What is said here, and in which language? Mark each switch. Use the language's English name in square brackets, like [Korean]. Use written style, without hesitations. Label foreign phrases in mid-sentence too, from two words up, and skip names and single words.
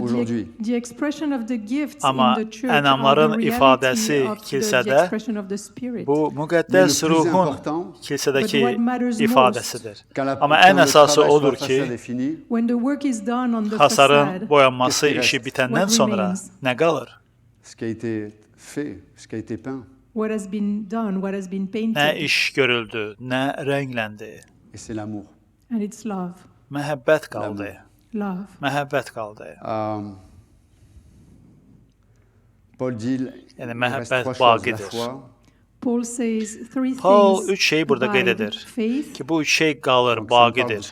[Azerbaijani] Amma ənamların ifadəsi kilsədə bu müqəddəs ruhun kilsədəki ifadəsidir. Amma ən əsası odur ki, hasarın boyanması işi bitəndən sonra nə qalır? [French] Ce qui a été fait, ce qui a été peint. [Azerbaijani] Nə iş görüldü, nə rəngləndi. [French] Et c'est l'amour. [Azerbaijani] Məhəbbət qaldı. Məhəbbət qaldı. [French] Paul dit, [Azerbaijani] yəni məhəbbət baqidir. Paul üç şeyi burada qeyd edir ki, bu üç şey qalır, baqidir.